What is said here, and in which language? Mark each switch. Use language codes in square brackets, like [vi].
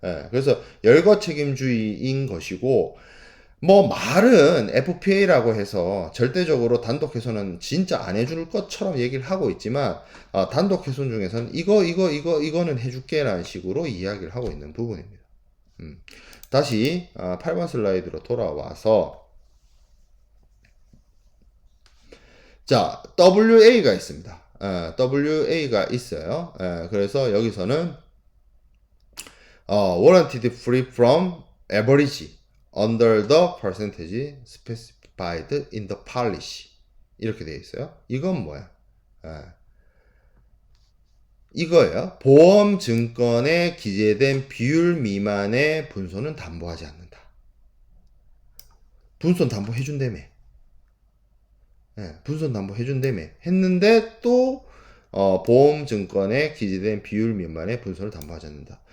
[ko] 그래서 열거 책임주의인 것이고 뭐 말은 FPA라고 해서 절대적으로 단독 훼손은 진짜 안 해줄 것처럼 얘기를 하고 있지만 단독 훼손 중에서는 이거는 해줄게 라는 식으로 이야기를 하고 있는 부분입니다. 다시 8번 슬라이드로 돌아와서 자 WA가 있습니다. WA가 있어요. 그래서 여기서는 [en] warranted free from average under the percentage specified in the policy [ko] 이렇게 되어 있어요. 이건 뭐야? 이거예요. 보험 증권에 기재된 비율 미만의 분손은 담보하지 않는다. 분손 담보 해준다며. 분손 담보 해준다며. 했는데 또 보험 증권에 기재된 비율 미만의 분손을 담보하지 않는다.